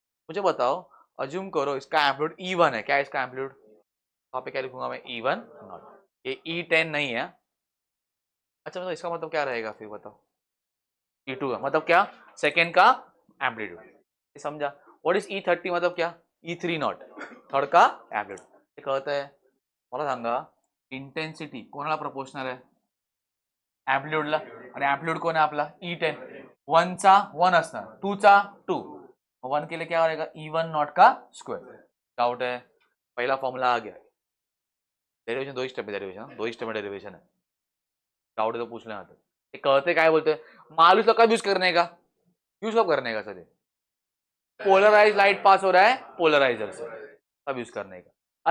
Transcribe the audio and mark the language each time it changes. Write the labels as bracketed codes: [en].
[hi] मुझे बताओ, अज्यूम करो इसका एम्पलीट्यूड ई1 है, क्या है इसका एम्पलीट्यूड, वहां पे क्या लिखूंगा मैं, ई1 नॉट, ये ई10 नहीं है। अच्छा मतलब इसका मतलब क्या रहेगा फिर बताओ, ई2 का मतलब क्या, सेकेंड का एम्पलीट्यूड, समझा। [en] what is [hi] ई30 मतलब क्या, ई3 नॉट, थर्ड का एम्पलीट्यूड। [mr] ते कळत आहे मला सांगा, इंटेन्सिटी कोणाला प्रपोर्शनल आहे, एम्पलीट्यूडला, आणि एम्पलीट्यूड कोण आहे आपला ई10, 1 चा 1 असणार, 2 चा 2, [hi] 1 के लिए क्या रहेगा, ई1 नॉट का स्क्वायर। डाउट है, पहला फॉर्मूला आ गया, डेरिवेशन 2 स्टेप है, डेरिवेशन 2 स्टेप में डेरिवेशन है, डाउट है तो पूछ लेना। तो कहते क्या बोलते हैं, मालूम कब यूज करने का, यूज कब करने का सर, पोलराइज लाइट पास हो रहा है पोलराइजर से, तब यूज करने का।